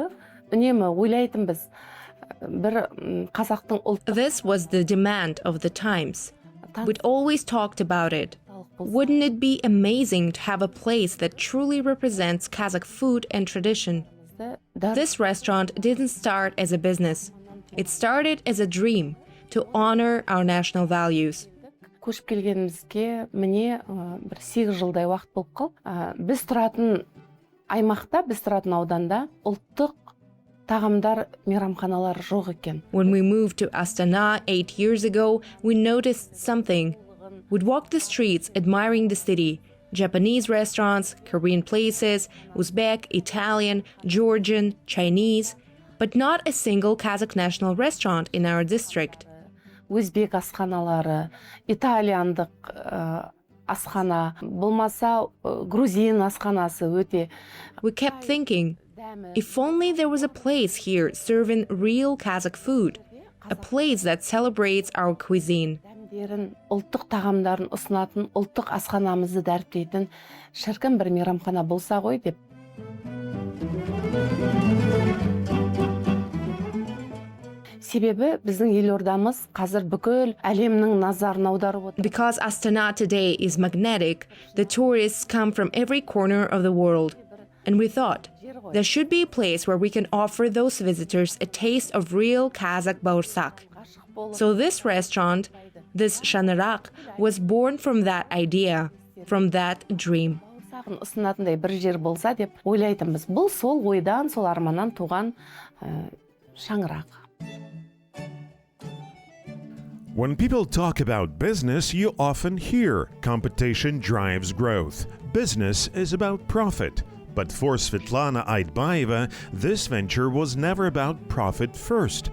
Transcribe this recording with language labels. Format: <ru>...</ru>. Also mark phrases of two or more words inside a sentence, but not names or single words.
<kk>Үнемі ойлайтынбыз, бір қазақтың ұлттық.</kk> <en>This was the demand of the times. We'd always talked about it. Wouldn't it be amazing to have a place that truly represents Kazakh food and tradition? This restaurant didn't start as a business. It started as a dream to honor our national values.</en> <kk>Көшіп келгенімізге міне бір 8 жылдай уақыт болып қалды. Біз тұратын аймақта, біз тұратын ауданда ұлттық тағамдар, мейрамханалар жоқ екен.</kk> <en>When we moved to Astana 8 years ago, we noticed something. We'd walk the streets admiring the city. Japanese restaurants, Korean places, Uzbek, Italian, Georgian, Chinese, but not a single Kazakh national restaurant in our district.</en> <kk>Өзбек асханалары, итальяндық асхана, болмаса грузин асханасы өте.</kk> <en>We kept thinking, if only there was a place here serving real Kazakh food, a place that celebrates our cuisine.</en> <kk>Ұлттық тағамдарын ұсынатын, ұлттық асханамызды дәріптейтін шіркін бір мейрамхана болса ғой деп. Себебі біздің елордамыз қазір бүкіл әлемнің назарын аударып отыр.</kk> <en>Because Astana today is magnetic, the tourists come from every corner of the world. And we thought, there should be a place where we can offer those visitors a taste of real Kazakh baursak. So this restaurant, this shanaraq, was born from that idea, from that dream.</en> <kk>Ұсынатындай бір жер болса деп ойлайтынбыз. Бұл сол ойдан, сол арманнан туған шаңырақ.</kk> <en>When people talk about business, you often hear competition drives growth. Business is about profit. But for Svetlana Aytbayeva, this venture was never about profit first.</en>